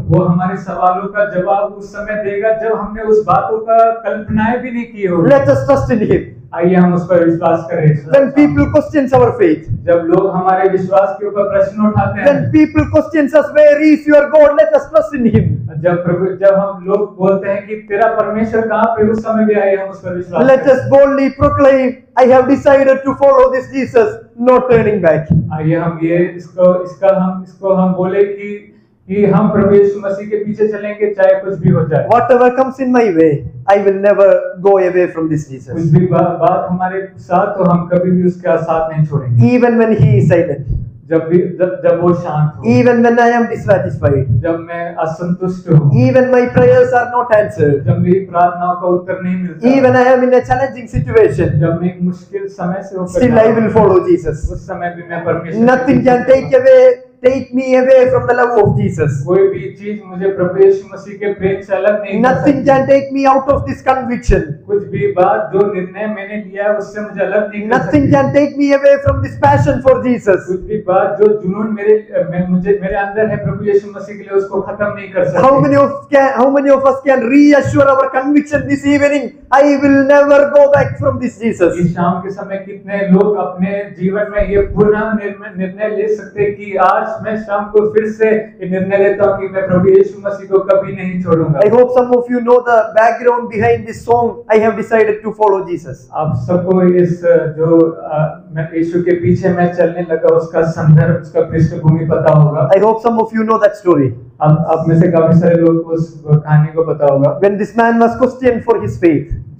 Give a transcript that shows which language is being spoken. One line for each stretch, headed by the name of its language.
Hindi: वो हमारे सवालों का जवाब उस समय देगा जब हमने उस बातों का कल्पनाएं भी नहीं की होगी।
English: Let us trust in Him.
Hindi: आइए हम उस पर विश्वास करें।
English: When people questions our faith,
Hindi: जब लोग हमारे विश्वास के ऊपर प्रश्न उठाते हैं,
English: when people questions us, where is your God? Let us trust in Him.
Hindi: जब हम लोग बोलते हैं कि तेरा परमेश्वर कहाँ पे, उस समय भी आइए हम उस पर विश्वास
English: Let
Hindi: करें।
English: us boldly proclaim, I have decided to follow this Jesus, no turning back.
Hindi: आइए हम इसको हम बोले कि हम प्रभु यीशु मसीह के पीछे चलेंगे चाहे कुछ भी हो जाए।
English: Whatever comes in my way, I will never go away from this
Hindi: कुछ
English: Jesus.
Hindi: भी बात हमारे साथ, तो हम कभी भी उसका साथ नहीं छोड़ेंगे।
English: Even when He is silent,
Hindi: जब वो शांत हो,
English: even when I am dissatisfied,
Hindi: जब मैं असंतुष्ट हूँ,
English: even my prayers are not answered,
Hindi: जब मेरी प्रार्थनाओं का उत्तर नहीं मिलता,
English: even I am in a challenging situation,
Hindi: जब मैं एक मुश्किल समय से होकर
English: still I will follow Jesus.
Hindi: उस समय भी मैं परमेश्वर
English: Nothing can take me away from the love of Jesus.
Hindi: कोई भी चीज मुझे प्रभु यीशु मसीह के प्रेम से अलग नहीं कर
English: Nothing
Hindi: सकती।
English: can take me out of this conviction.
Hindi: कुछ भी बात जो निर्णय मैंने लिया है उससे मुझे अलग नहीं कर
English: Nothing
Hindi: सकती।
English: can take me away from this passion for Jesus.
Hindi: कुछ भी बात जो जुनून मेरे अंदर है प्रभु यीशु मसीह के लिए, उसको खत्म नहीं कर सकती।
English: How many of us can reassure our conviction this evening? I will never go back from this Jesus.
Hindi: इस शाम के समय कितने लोग अपने जीवन में ये पूर्ण निर्णय ले सकते हैं कि आज मैं शाम को फिर से ये निर्णय लेता हूँ कि मैं प्रभु यीशु मसीह को कभी नहीं छोड़ूंगा।
English: I hope some of you know the background behind this song. I have decided to follow Jesus.
Hindi: आप सबको इस मैं यीशु के पीछे मैं चलने लगा उसका संदर्भ, उसका पृष्ठभूमि पता होगा।
English: I hope some of you know that story.
Hindi: अब में से काफी सारे लोग को उस कहानी को पता होगा।
English: When this man was questioned for his faith,